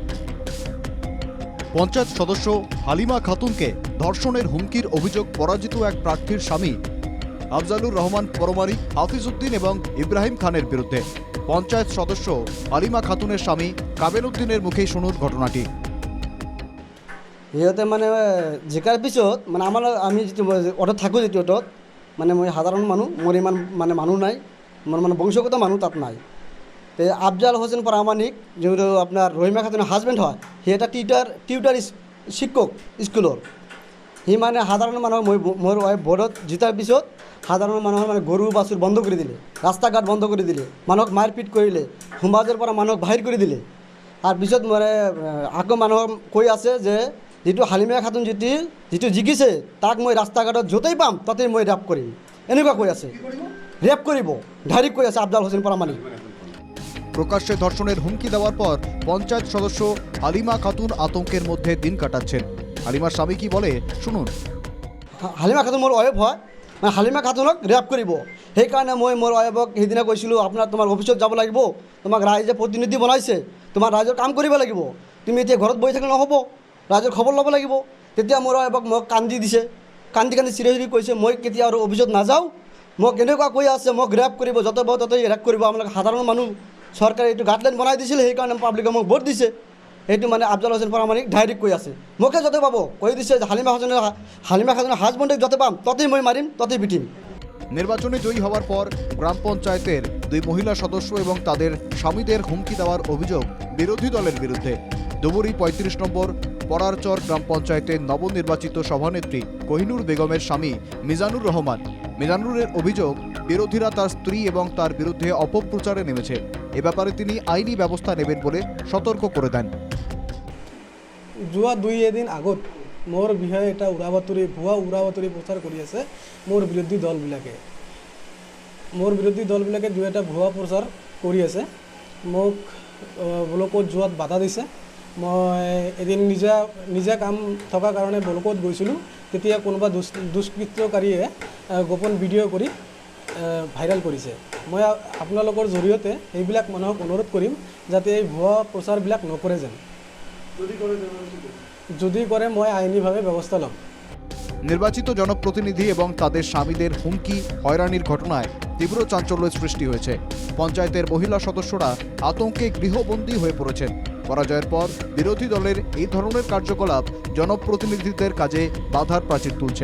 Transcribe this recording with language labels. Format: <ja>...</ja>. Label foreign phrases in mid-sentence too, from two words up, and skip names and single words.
<bn>পঞ্চায়েত সদস্য হালিমা খাতুনকে ধর্ষণের হুমকির অভিযোগ পরাজিত এক প্রার্থীর স্বামী আফজালুর রহমান পরমারি, হাফিজ উদ্দিন এবং ইব্রাহিম খানের বিরুদ্ধে। পঞ্চায়েত সদস্য হালিমা খাতুনের স্বামী কাবেল উদ্দিনের মুখেই শুনুন ঘটনাটি।</bn> <as>সিহঁতে মানে জিকাৰ পিছত মানে আমি যিটো অটত থাকোঁ, যিটো অটত মানে মই সাধাৰণ মানুহ, মোৰ ইমান মানে মানুহ নাই, মোৰ মানে বংশগত মানুহ তাত নাই। তো আফজাল হোসেন প্ৰামাণিক, যিটো আপোনাৰ ৰহিমা খাতুনৰ হাজবেণ্ড হয়, সি এটা টিউটাৰ শিক্ষক স্কুলৰ। সি মানে সাধাৰণ মানুহক মোৰ ৱাইফ বৰ্ডত জিতাৰ পিছত সাধাৰণ মানুহৰ মানে গৰু বাছুৰ বন্ধ কৰি দিলে, ৰাস্তা ঘাট বন্ধ কৰি দিলে, মানুহক মাৰপিট কৰিলে, সমাজৰ পৰা মানুহক বাহিৰ কৰি দিলে। তাৰ পিছত মানে আকৌ মানুহক কৈ আছে যে যিটো হালিমা খাতুন যিটো জিকিছে তাক মই ৰাস্তা ঘাটত য'তেই পাম তাতেই মই ৰেপ কৰিম, এনেকুৱা কৈ আছে। ৰেপ কৰিব ডাইৰেক্ট কৈ আছে আফজাল হোসেন প্ৰামাণিক।</as> <bn>প্রকাশ্যে ধর্ষণের হুমকি দেওয়ার পর পঞ্চায়েত সদস্য হালিমা খাতুন আতঙ্কের মধ্যে দিন কাটাচ্ছেন। হালিমার স্বামী কি বলে শুনুন।</bn> <as>হালিমা খাতুন মোৰ ৱাইফ হয়, মানে হালিমা খাতুনক ৰেপ কৰিব। সেইকাৰণে মই মোৰ ৱাইফক সেইদিনা কৈছিলোঁ, তোমাৰ অফিচত যাব লাগিব, তোমাক ৰাইজে প্ৰতিনিধি বনাইছে, তোমাৰ ৰাইজৰ কাম কৰিব লাগিব, তুমি এতিয়া ঘৰত বহি থাকিলে নহ'ব, ৰাইজৰ খবৰ ল'ব লাগিব। তেতিয়া মোৰ ৱাইফক মোক কান্দি দিছে, কান্দি চিৰি চিৰি কৈছে মই কেতিয়া আৰু অফিচত নাযাওঁ, মোক এনেকুৱা কৈ আছে মোক ৰেপ কৰিব, য'তে পাব ত'তে ৰেপ কৰিব। আপোনালোকে সাধাৰণ মানুহ, চৰকাৰে এইটো গাইডলাইন বনাই দিছিলে, সেইকাৰণে পাব্লিকে মোক ভোট দিছে। সেইটো মানে আফজাল হোসেন প্ৰামাণিক ডাইৰেক্ট কৈ আছে। মোকে য'তে পাব কৈ দিছে যে হালিমা খাতুনের হাজবেন্ডক য'তে পাম ততেই মই মারিম, ততেই পিটিম।</as> <bn>নির্বাচনে জয়ী হওয়ার পর গ্রাম পঞ্চায়েতের 2 মহিলা সদস্য এবং তাদের স্বামীদের হুমকি দেওয়ার অভিযোগ বিরোধী দলের বিরুদ্ধে। ধুবুরী 35 নম্বর পরারচর গ্রাম পঞ্চায়েতের নবনির্বাচিত সভানেত্রী কোহিনুর বেগমের স্বামী মিজানুর রহমান। মিজানুরের অভিযোগ বিরোধীরা তার স্ত্রী এবং তার বিরুদ্ধে অপপ্রচারে নেমেছে। এ ব্যাপারে তিনি আইনি ব্যবস্থা নেবেন বলে সতর্ক করে দেন।</bn> <as>যোৱা 2 দিন আগত মোৰ বিষয়ে এটা ভুৱা উৰাবাতৰি প্ৰচাৰ কৰি আছে মোৰ বিৰোধী দলবিলাকে 2টা ভুৱা প্ৰচাৰ কৰি আছে। মোক ব্লকত যোৱাত বাধা দিছে। মই এদিন নিজা কাম থকা কাৰণে ব্লকত গৈছিলোঁ। তেতিয়া কোনোবা দুষ্কৃতকাৰীয়ে গোপন ভিডিঅ' কৰি ভাইৰেল কৰিছে। মই আপোনালোকৰ জৰিয়তে এইবিলাক মানুহক অনুৰোধ কৰিম যাতে এই ভুৱা প্ৰচাৰবিলাক নকৰে যেন। যদি করে মই আইনিভাবে ব্যবস্থা লম।</as> <bn>নির্বাচিত জনপ্রতিনিধি এবং তাদের স্বামীদের হুমকি হয়রানির ঘটনায় তীব্র চাঞ্চল্যের সৃষ্টি হয়েছে। পঞ্চায়েতের মহিলা সদস্যরা আতঙ্কে গৃহবন্দী হয়ে পড়েছেন। পরাজয়ের পর বিরোধী দলের এই ধরনের কার্যকলাপ জনপ্রতিনিধিদের কাজে বাধার প্রাচীর তুলছে।</bn>